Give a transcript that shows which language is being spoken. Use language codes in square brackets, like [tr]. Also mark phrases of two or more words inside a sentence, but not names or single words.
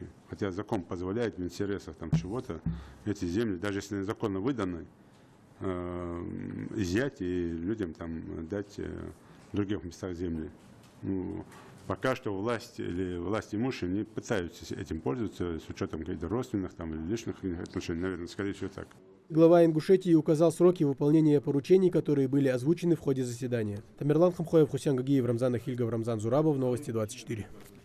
[ru] Хотя закон позволяет в интересах там чего-то эти земли, даже если незаконно выданы, изъять и людям там дать в других местах земли. Ну, пока что власть или власть имущие не пытаются этим пользоваться с учетом каких-то родственных там, или личных отношений, наверное, скорее всего так. Глава Ингушетии указал сроки выполнения поручений, которые были озвучены в ходе заседания. Тамерлан Хамхоев, Хусян Гагиев, Рамзан Ахильгов, Рамзан Зурабов. Новости 24.